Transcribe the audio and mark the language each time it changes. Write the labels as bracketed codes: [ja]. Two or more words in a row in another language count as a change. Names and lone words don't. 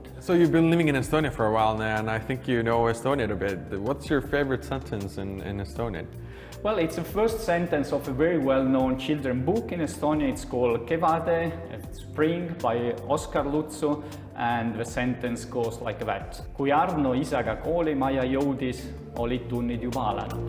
[en] So you've been living in Estonia for a while now, and I think you know Estonian a bit. What's your favorite sentence in Estonian? Well, it's the first sentence of a very well-known children's book in Estonia. It's called Kevade, Spring, by Oskar Lutsu, and the sentence goes like that. [et] Kui Arno isaga koolimaja jõudis, olid tunnid juba alanud.